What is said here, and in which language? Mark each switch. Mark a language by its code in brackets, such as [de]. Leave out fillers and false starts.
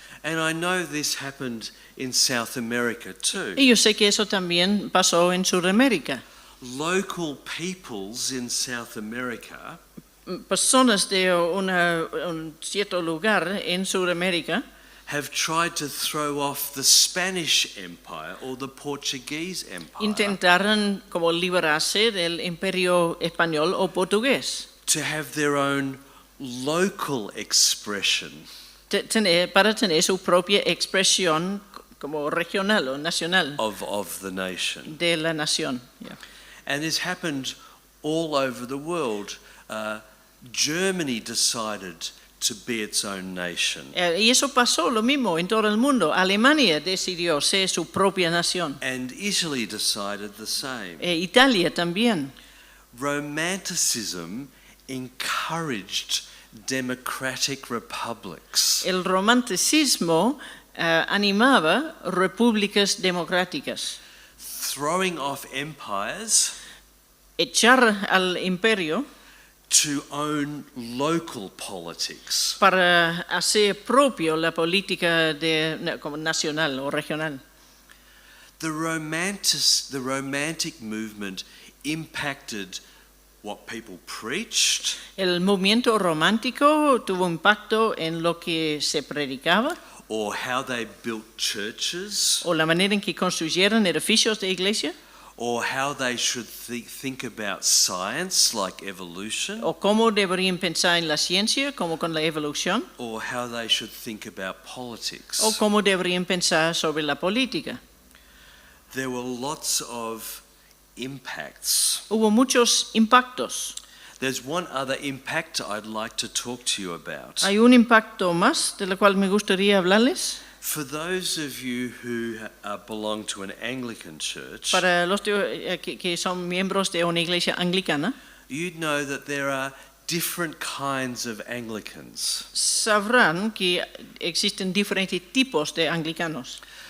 [en] And I know this happened in South America too. [es] Y yo sé que eso también pasó en Sudamérica. [en] Local peoples in South America [es] Personas de un cierto lugar en Sudamérica [en] have tried to throw off the Spanish Empire or the Portuguese Empire [es] intentaron como liberarse del imperio español o portugués [en] to have their own local expression. [es] para tener su propia expresión como regional o nacional [en] Of the nation. [es] de la nación. Yeah. [en] And it's happened all over the world. Germany decided to be its own nation. [es] Y eso pasó lo mismo en todo el mundo. Alemania decidió ser su propia nación. [en] And Italy decided the same. [es] Italia también. [en] Romanticism encouraged democratic republics. [es] El romanticismo animaba repúblicas democráticas. [en] Throwing off empires [es] Echar al imperio [en] to own local politics. [es] para hacer propio la política como nacional o regional. [en] The romantic movement impacted what people preached, [es] El movimiento romántico tuvo impacto en lo que se predicaba [en] or how they built churches, [es] o la manera en que construyeron edificios de iglesia [en] or how they should think about science like evolution, [es] o cómo deberían pensar en la ciencia como con la evolución [en] or how they should think about politics. [es] o cómo deberían pensar sobre la política. [en] There were lots of impacts. [es] Hubo muchos impactos. [en] There's one other impact I'd like to talk to you about. [es] Hay un impacto más de lo cual me gustaría hablarles. [en] For those of you who belong to an Anglican church, [es] Para los que son miembros de una iglesia anglicana, [en] you'd know that there are different kinds of Anglicans. [es] sabrán que existen diferentes tipos de anglicanos.